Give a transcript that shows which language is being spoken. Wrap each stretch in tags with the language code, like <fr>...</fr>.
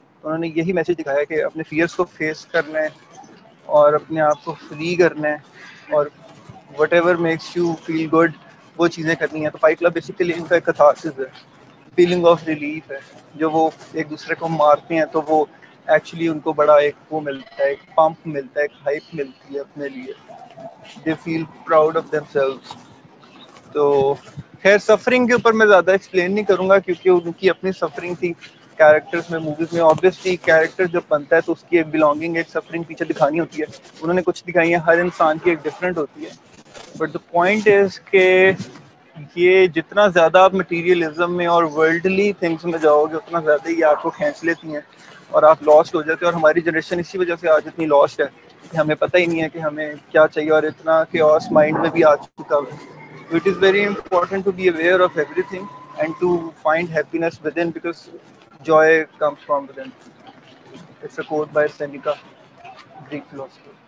<ur>انہوں نے یہی میسج دکھایا کہ اپنے فیئرس کو فیس کرنا ہے اور اپنے آپ کو فری کرنا ہے اور</ur> <en>whatever makes you feel good</en> <ur>وہ چیزیں کرنی ہیں. تو فائٹ کلب بیسیکلی ان کا ایک کتھارسس ہے, فیلنگ آف ریلیف ہے. جو وہ ایک دوسرے کو مارتے ہیں تو وہ ایکچولی ان کو بڑا ایک وہ ملتا ہے, ایک پمپ ملتا ہے, ایک ہائپ ملتی ہے اپنے لیے.</ur> <en>They feel proud of themselves.</en> <ur>تو خیر سفرنگ کے اوپر میں زیادہ ایکسپلین نہیں کروں گا کیونکہ ان کی اپنی سفرنگ تھی کیریکٹرز میں. موویز میں آبویسلی کیریکٹر جب بنتا ہے تو اس کی ایک بلانگنگ ایک سفرنگ پیچھے دکھانی ہوتی ہے. انہوں نے کچھ دکھائی ہے, ہر انسان کی ایک ڈفرینٹ ہوتی ہے.</ur> <en>but the point is</en> <ur>کہ یہ جتنا زیادہ آپ مٹیریلزم میں اور ورلڈلی تھنگس میں جاؤ گے اتنا زیادہ ہی آپ کو کھینچ لیتی ہیں اور آپ لاسٹ ہو جاتے ہیں. اور ہماری جنریشن اسی وجہ سے آج اتنی لاسٹ ہے کہ ہمیں پتہ ہی نہیں ہے کہ ہمیں کیا چاہیے اور اتنا کیوس مائنڈ میں بھی آ چکا ہے.</ur> <en>It is very important to be aware of everything and to find happiness within because joy comes from within. It's a quote by Seneca, Greek philosopher.</en>